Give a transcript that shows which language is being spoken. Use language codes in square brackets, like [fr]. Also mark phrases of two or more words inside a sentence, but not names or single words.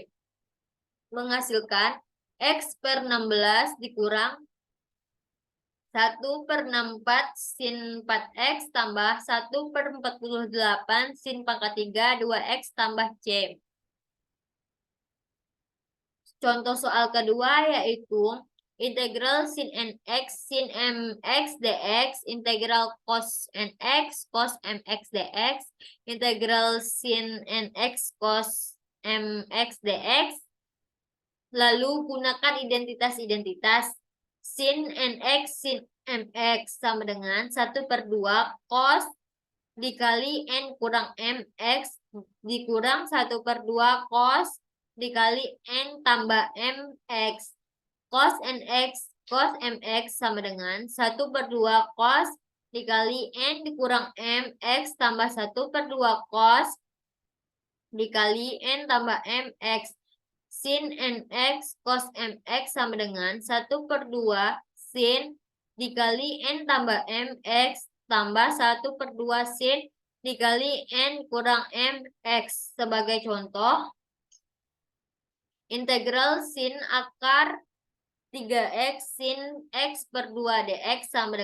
[id] Menghasilkan X per 16 dikurang 1/64 sin 4X tambah 1/48 sin pangkat 3 2X tambah C. Contoh soal kedua yaitu integral sin nx sin mx dx, integral cos nx cos mx dx, integral sin nx cos mx dx. Lalu gunakan identitas-identitas. Sin nx sin mx sama dengan 1/2 cos dikali n kurang mx dikurang 1/2 cos dikali n tambah mx. Cos nx cos mx sama dengan 1/2 cos dikali n dikurang mx tambah 1/2 cos dikali n tambah mx. Sin nx cos mx sama dengan 1/2 sin dikali n tambah mx tambah 1/2 sin dikali n kurang mx. Sebagai contoh, integral sin akar 3x sin x per 2 dx sama